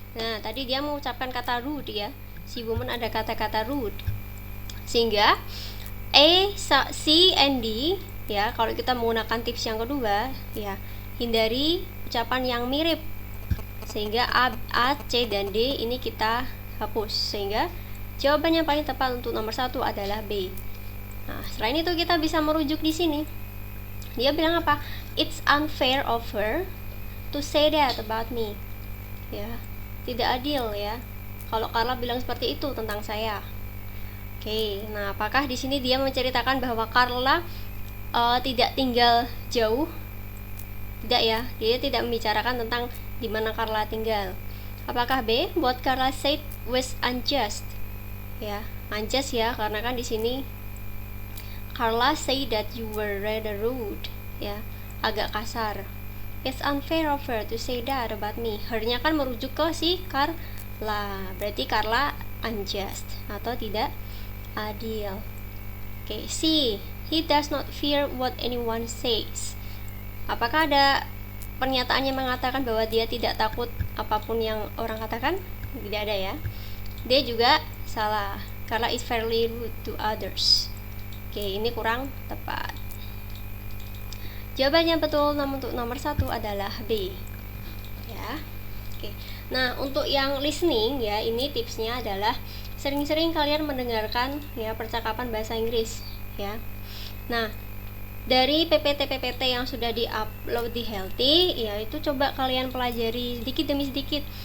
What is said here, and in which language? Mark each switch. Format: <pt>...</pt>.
<id>Nah, tadi dia mengucapkan kata rude ya, si woman ada kata-kata rude, sehingga A, C, and D ya, kalau kita menggunakan tips yang kedua ya, hindari ucapan yang mirip, sehingga A, C, dan D ini kita hapus, sehingga jawaban yang paling tepat untuk nomor 1 adalah B. Nah, selain itu kita bisa merujuk di sini. Dia bilang apa?</id> <en>It's unfair of her to say that about me.</en> <id>Ya, tidak adil ya kalau Carla bilang seperti itu tentang saya. Oke, nah apakah di sini dia menceritakan bahwa Carla tidak tinggal jauh? Tidak ya, dia tidak membicarakan tentang di mana Carla tinggal. Apakah B?</id> <en>What Carla said was unjust. Ya, unjust ya,</en> <id>karena kan di sini</id> <en>Carla say that you were rather rude ya,</en> <id>agak kasar.</id> <en>It's unfair of her to say that about me.</en> <id>Her-nya kan merujuk ke si Carla, berarti Carla unjust atau tidak adil. Oke, C.</id> <en>He does not fear what anyone says.</en> <id>Apakah ada pernyataan yang mengatakan bahwa dia tidak takut apapun yang orang katakan? Tidak ada ya. Dia juga salah.</id> <en>Carla is fairly rude to others.</en> <id>Oke, ini kurang tepat. Jawaban yang betul untuk nomor 1 adalah B. Ya. Oke. Nah, untuk yang listening ya, ini tipsnya adalah sering-sering kalian mendengarkan ya percakapan bahasa Inggris ya. Nah, dari PPT yang sudah di-upload di Healthy ya, itu coba kalian pelajari sedikit demi sedikit.</id>